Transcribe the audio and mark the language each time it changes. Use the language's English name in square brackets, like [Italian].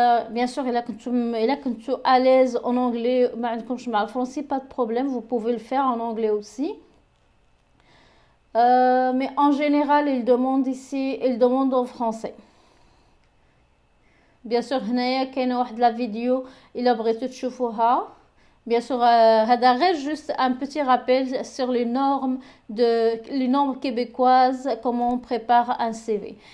[French] Bien sûr, إلا كنتو à l'aise en anglais [Arabic] ما عندكمش مع الفرنسي [French] pas de problème, vous pouvez le faire en anglais aussi. Mais en général, il demande en français. [Arabic] Bien sûr هنايا كاينه واحد لا فيديو الا بغيتو تشوفوها. [French] Bien sûr [Arabic] هذا غير [French] juste un petit rappel sur les normes québécoises, comment on prépare un CV.